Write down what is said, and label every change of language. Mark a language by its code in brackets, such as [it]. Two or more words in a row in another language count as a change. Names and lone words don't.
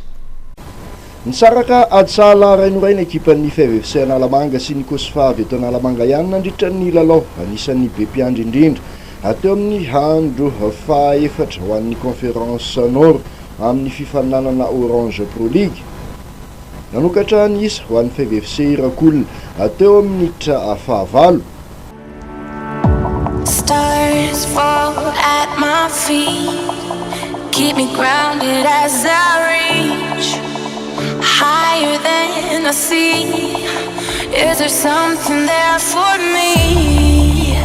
[mg] Nisaraka adsala rainoray ny ekipan'ny FFC Analamanga sy ny Kosfa avy eto Analamanga ihany nandritra ny lalao anisan'ny be mpiandry indrindra ateo amin'ny andro faefatra ho an'ny [fr] conférence nord [mg] amin'ny fifananana Orange Pro League nanokatra ny isa ho an'ny FFC Irakolina ateo amin'ny minitra fahavalo. [en] Stars fall at my feet, keep me grounded as I reach higher than I see. Is there something there for me?